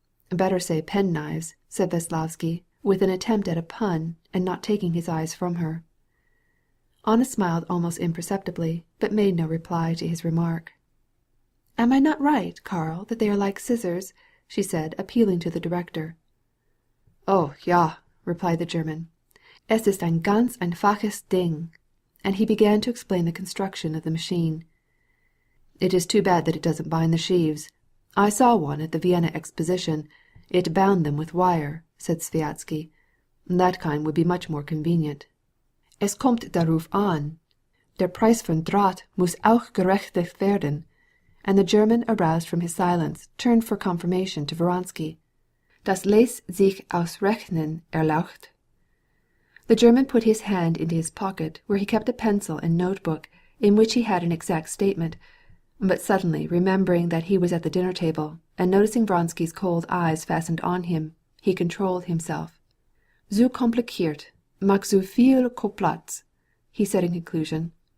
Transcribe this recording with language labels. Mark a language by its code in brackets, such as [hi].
[en] "Better say penknives," said Veslovsky, with an attempt at a pun, and not taking his eyes from her. Anna smiled almost imperceptibly, but made no reply to his remark. "Am I not right, Karl, that they are like scissors?" she said, appealing to the director. "Oh, ja," replied the German. [de] "Es ist ein ganz einfaches Ding." [en] And he began to explain the construction of the machine. "It is too bad that it doesn't bind the sheaves. I saw one at the Vienna Exposition. It bound them with wire," said Sviazhsky. "That kind would be much more convenient." [de] "Es kommt darauf an. Der Preis von Draht muss auch gerechnet werden." [en] And the German, aroused from his silence, turned for confirmation to Vronsky. [de] "Das lässt sich ausrechnen erlaucht." [en] The German put his hand into his pocket, where he kept a pencil and notebook, in which he had an exact statement, but suddenly remembering that he was at the dinner table, and noticing Vronsky's cold eyes fastened on him, he controlled himself. [de] "So kompliziert, mag so viel Koplatz," [en] he said in conclusion.